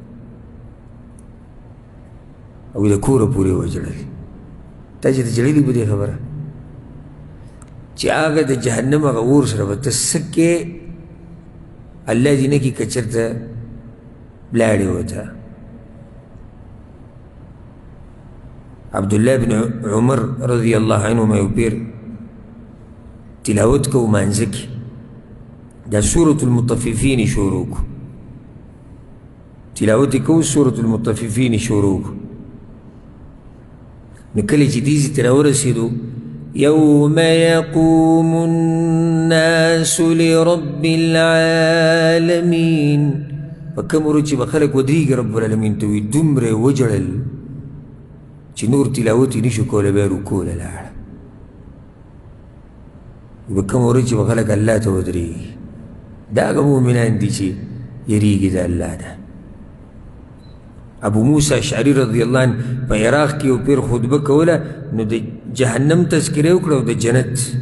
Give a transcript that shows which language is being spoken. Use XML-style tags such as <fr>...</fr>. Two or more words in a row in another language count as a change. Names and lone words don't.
<ps>او د کوره پورې وژړل تا چې ته جړلي په دې خبره چې هغه د جهنم هغه اور سره به ته څه کې الله دې نه کړي که چېرته لاړې ورته عبدالله بن عمر</ps> <ar>رضی الله عنهما</ar> <ps>یو پیر تلاوت کو مانځه کې دا سورة المطففین شروع کو تلاوت کو سورة المطففین شروع کو نو کله چې دې ته راورسېدو</ps> <ar>يوم يقوم الناس لرب العالمين</ar> <ps>فكم ورځ به خلک ودرېږي رب العالمین ته وي دومره وجړل چې نور تلاوت یې نشو کولی بیا رکوع له لاړه به کومه ورځ چې به خلک الله ته ودرېږي دا هغه مؤمنان دي چې یریږي د الله نه ابو موسی اشعري</ps> <ar>رضی الله عنه</ar> <ps>په عراق کې یو پیر خطبه کوله نو د جهنم تذکره وکړه او د جنت</ps>